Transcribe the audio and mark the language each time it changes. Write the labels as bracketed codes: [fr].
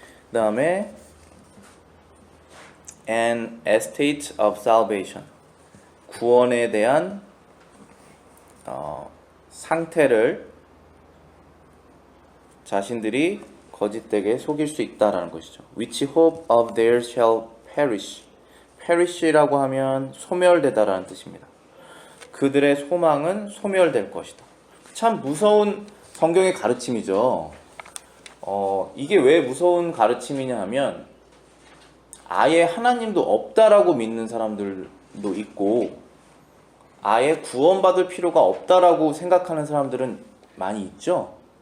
[ko] 그 다음에 [en] an estate of salvation, [ko] 구원에 대한 상태를 자신들이 거짓되게 속일 수 있다라는 것이죠. [en] Which hope of theirs shall perish. [ko] perish라고 하면 소멸되다라는 뜻입니다. 그들의 소망은 소멸될 것이다. 참 무서운 성경의 가르침이죠. 이게 왜 무서운 가르침이냐 하면 아예 하나님도 없다라고 믿는 사람들도 있고 아예 구원받을 필요가 없다라고 생각하는 사람들은 많이 있죠.